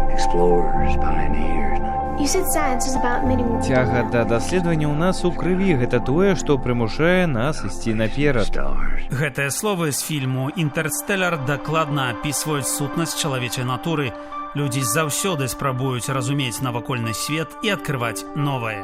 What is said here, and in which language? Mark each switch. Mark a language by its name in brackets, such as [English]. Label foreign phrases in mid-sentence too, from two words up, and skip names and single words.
[English] Explorers, pioneers. You said science is about admitting... [Belarusian] Цяга да даследавання ў нас у крыві – гэта тое, што прымушае нас ісці наперад. Гэтыя словы з фільму «Інтэрстэлар» дакладна апісваюць сутнасць чалавечай натуры. Людзі заўсёды спрабуюць разумець навакольны свет і адкрываць новае.